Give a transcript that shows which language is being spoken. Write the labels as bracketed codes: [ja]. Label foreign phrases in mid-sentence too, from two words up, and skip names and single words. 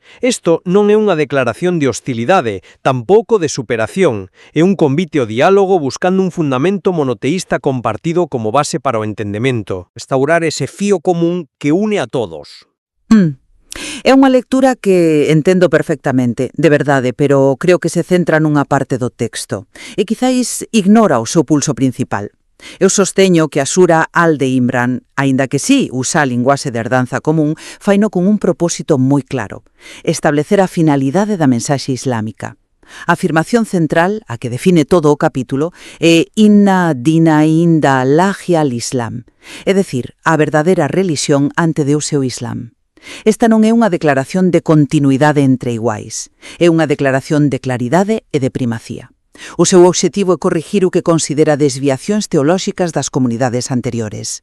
[gl] Isto non é unha declaración de hostilidade, tampouco de superación, é un convite ao diálogo buscando un fundamento monoteísta compartido como base para o entendemento, restaurar ese fío común que une a todos. É unha lectura que entendo perfectamente, de verdade, pero creo que se centra nunha parte do texto e quizáis ignora o seu pulso principal. Eu sosteño que a Sura al-Imran, aínda que sí usa a linguaxe de herdanza común, faino con un propósito moi claro, establecer a finalidade da mensaxe islámica. A afirmación central, a que define todo o capítulo, é [ar] إن الدين عند الله الإسلام, [gl] é dicir, a verdadeira relixión ante Deus e o Islam. Esta non é unha declaración de continuidade entre iguais, é unha declaración de claridade e de primacía. O seu obxectivo é corrigir o que considera desviacións teolóxicas das comunidades anteriores.